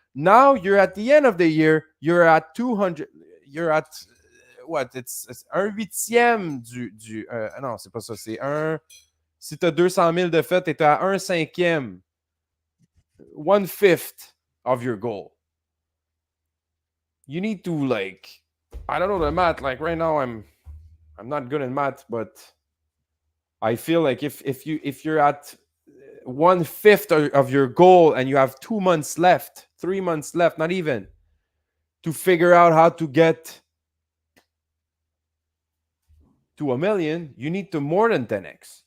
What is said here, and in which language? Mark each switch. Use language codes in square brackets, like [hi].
[en] Now you're at the end of the year, you're at 200, you're at what? [fr] It's un huitième du non, c'est pas ça, c'est un, si tu as 200 000 de fait, tu es à un cinquième, [en] 1/5 of your goal. You need to I don't know the math. Like right now, I'm not good in math, but I feel like if you're at 1/5 of your goal and you have 2 months left, 3 months left, not even to figure out how to get to a million, you need to more than 10x.